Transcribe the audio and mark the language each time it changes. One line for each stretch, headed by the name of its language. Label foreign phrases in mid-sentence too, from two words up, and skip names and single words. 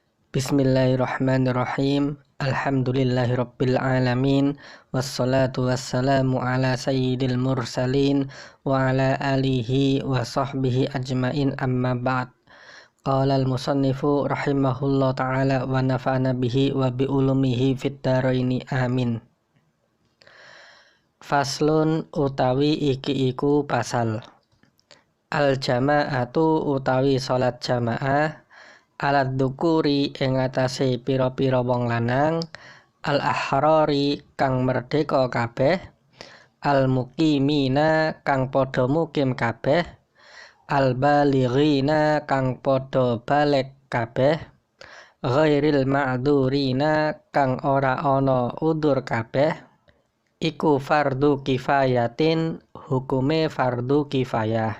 Arabic: بسم الله الرحمن الرحيم. الحمد لله رب العالمين. والصلاة والسلام على سيد المرسلين وعلى آله وصحبه أجمعين، أما بعد. قال المصنف رحمه الله تعالى ونفعنا به وبعلومه في الدارين آمين.
Javanese: Faslun utawi iki iku pasal.
Arabic: الجماعة
Javanese: utawi salat jamaah
Arabic: على الذكور
Javanese: ing atase pira-pira wong lanang,
Arabic: الأحرار
Javanese: kang merdeka kabeh,
Arabic: المقيمين
Javanese: kang padha mukim kabeh,
Arabic: البالغين
Javanese: kang padha balik kabeh,
Arabic: غير المعذورين
Javanese: kang ora ana udur kabeh, iku
Arabic: فرض كفاية,
Javanese: hukume fardu kifayah.